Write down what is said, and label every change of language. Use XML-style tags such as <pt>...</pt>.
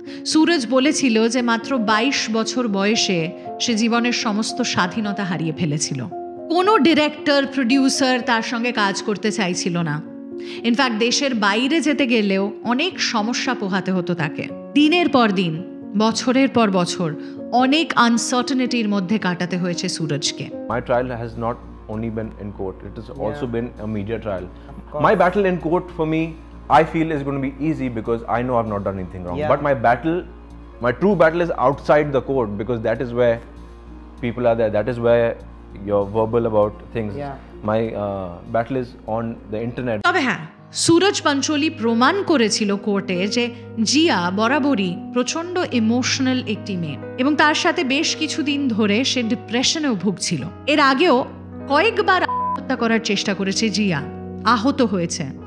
<bn>সুরজ বলেছিল যে মাত্র 22 বছর বয়সে সে জীবনের সমস্ত স্বাধীনতা হারিয়ে ফেলেছিল। কোনো ডিরেক্টর, প্রডিউসার তার সঙ্গে কাজ করতে চাইছিল না। ইনফ্যাক্ট দেশের বাইরে যেতে গেলেও অনেক সমস্যা পোহাতে হতো তাকে। দিনের পর দিন, বছরের পর বছর অনেক আনসার্টেনিটির মধ্যে কাটাতে হয়েছে সুরজকে।</bn> <en>My trial has not only been in court, it has also been a media trial. My battle in court for me, I feel is going to be easy because I know I've not done anything wrong. But my true battle is outside the court, because that is where people are there. That is where you're verbal about things. My battle is on the internet.</en> <bn>তবে হ্যাঁ, সুরজ পাঞ্চোলি প্রমাণ করেছিল কোর্টে যে জিয়া বরাবরই প্রচণ্ড emotional একটি মেয়ে, এবং তার সাথে বেশ কিছুদিন ধরে সে ডিপ্রেশনেও ভুগছিল। এর আগেও কয়েকবার আত্মহত্যা করার চেষ্টা করেছে জিয়া, আহত হয়েছে।</bn>